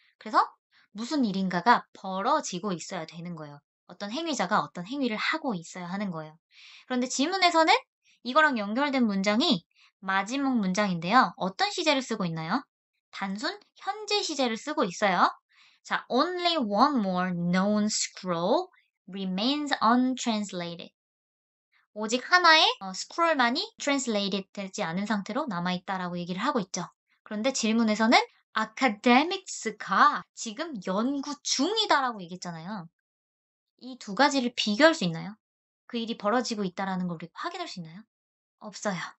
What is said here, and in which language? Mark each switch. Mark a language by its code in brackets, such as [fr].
[ko] 그래서 무슨 일인가가 벌어지고 있어야 되는 거예요. 어떤 행위자가 어떤 행위를 하고 있어야 하는 거예요. 그런데 지문에서는 이거랑 연결된 문장이 마지막 문장인데요. 어떤 시제를 쓰고 있나요? 단순 현재 시제를 쓰고 있어요. [en] 자, only one more known scroll remains untranslated. [ko] 오직 하나의 스크롤만이 translated 되지 않은 상태로 남아있다라고 얘기를 하고 있죠. 그런데 질문에서는 academics가 지금 연구 중이다라고 얘기했잖아요. 이 두 가지를 비교할 수 있나요? 그 일이 벌어지고 있다라는 걸 우리가 확인할 수 있나요? 없어요.